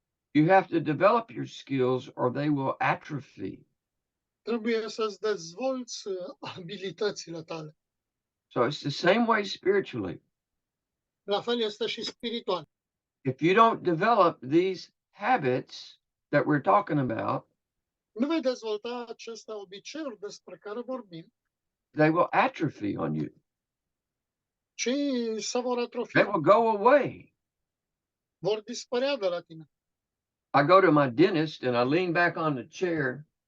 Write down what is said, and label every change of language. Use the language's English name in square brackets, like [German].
[English] You have to develop your skills or they will atrophy. [Romanian] Trebuie să-ți dezvolți abilitățile tale. [English] So it's the same way spiritually. [Romanian] La fel este și spiritual. [English] If you don't develop these habits that we're talking about, [Romanian] Nu vei dezvolta aceste obiceiuri despre care vorbim, [English] they will atrophy on you. [Romanian] ci se vor [English] They [Romanian] atrofia, [English] will go away. [Romanian] vor dispărea de la tine. [English] I go to my dentist and I lean back on the chair